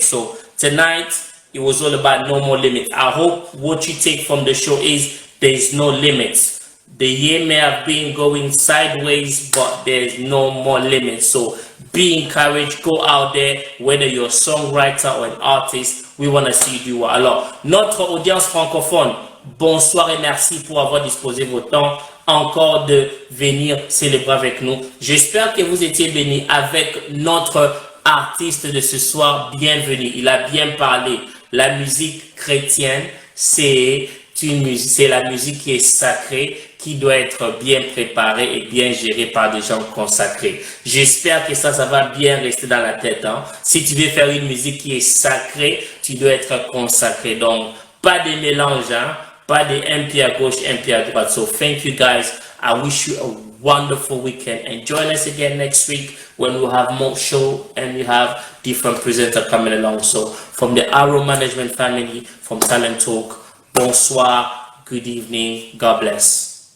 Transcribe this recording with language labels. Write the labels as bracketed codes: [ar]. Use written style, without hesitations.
[en] So tonight, it was all about no more limits. I hope what you take from the show is there's no limits. The year may have been going sideways, but there's no more limits. So be encouraged, go out there, whether you're a songwriter or an artist, we want to see you do well. [fr] Alors, notre audience francophone, bonsoir et merci pour avoir disposé votre temps encore de venir célébrer avec nous. J'espère que vous étiez bénis avec notre artiste de ce soir. Bienvenue, il a bien parlé. La musique chrétienne, c'est la musique qui est sacrée, qui doit être bien préparée et bien gérée par des gens consacrés. J'espère que ça va bien rester dans la tête. Hein. Si tu veux faire une musique qui est sacrée, tu dois être consacré. Donc, pas de mélange, hein? Pas de un pied à gauche, un pied à droite. [en] So, thank you guys. I wish you a wonderful weekend. And join us again next week when we'll have more show and we have different presenters coming along. So, from the Arrow Management family, from Talent Talk, bonsoir, good evening, God bless.